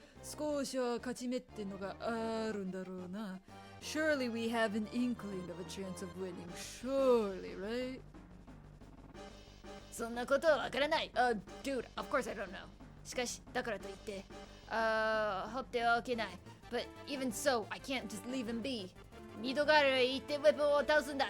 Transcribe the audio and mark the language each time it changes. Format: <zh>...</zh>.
<ja>少しは勝ち目ってのがあるんだろうな.</ja> <en>Surely we have an inkling of a chance of winning. Surely, right?</en> <ja>そんなことはわからない。</ja> <en>Dude, of course I don't know.</en> <ja>しかし、だからといって、放ってはおけない。</ja> <en>But even so, I can't just leave him be.</en> <ja>ミドガルへ行ってウェポンを倒すんだ。</ja>